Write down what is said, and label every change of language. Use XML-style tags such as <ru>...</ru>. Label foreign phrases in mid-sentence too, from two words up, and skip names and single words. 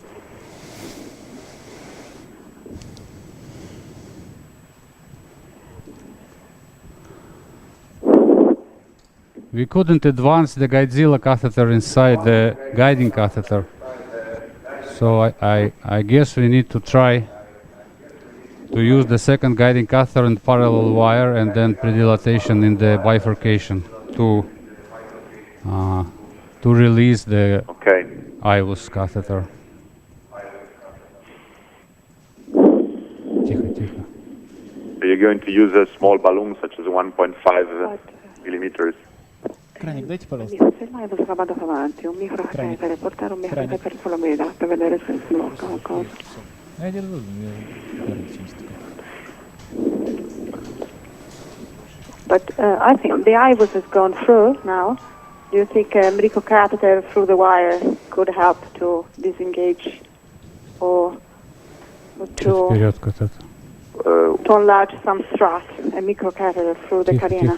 <en>We couldn't advance the Guidezilla catheter inside the guiding catheter, so I guess we need to try to use the second guiding catheter and parallel wire, and then predilatation in the bifurcation to release the IVUS catheter. So you're going to use a small balloon such as 1.5 millimeters.</en> <ru>Краник, дайте, пожалуйста.</ru> <it>Se mai vado avanti, un microcatetere, portare un microcatetere sulla guida per vedere se si blocca qualcosa.</it> <ru>Я держу,</ru> <en>But I think the IVUS has gone through now. Do you think a microcatheter through the wire could help to disengage or to enlarge some strut, a microcatheter through the carina?</en>